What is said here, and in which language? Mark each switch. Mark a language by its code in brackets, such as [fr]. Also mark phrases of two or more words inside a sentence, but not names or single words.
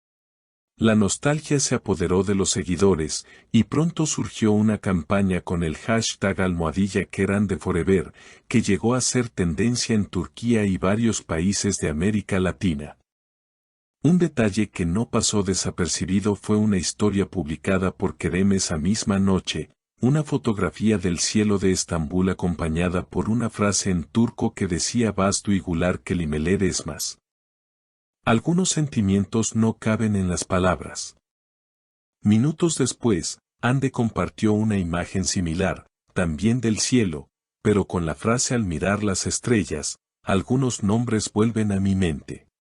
[es] La nostalgia se apoderó de los seguidores, y pronto surgió una campaña con el hashtag #KerandeForever, que llegó a ser tendencia en Turquía y varios países de América Latina. Un detalle que no pasó desapercibido fue una historia publicada por Kerem esa misma noche, una fotografía del cielo de Estambul acompañada por una frase en turco que decía [tr] "Bas duygular kelimeler esmas". [es] Algunos sentimientos no caben en las palabras. Minutos después, Hande compartió una imagen similar, también del cielo, pero con la frase "al mirar las estrellas, algunos nombres vuelven a mi mente".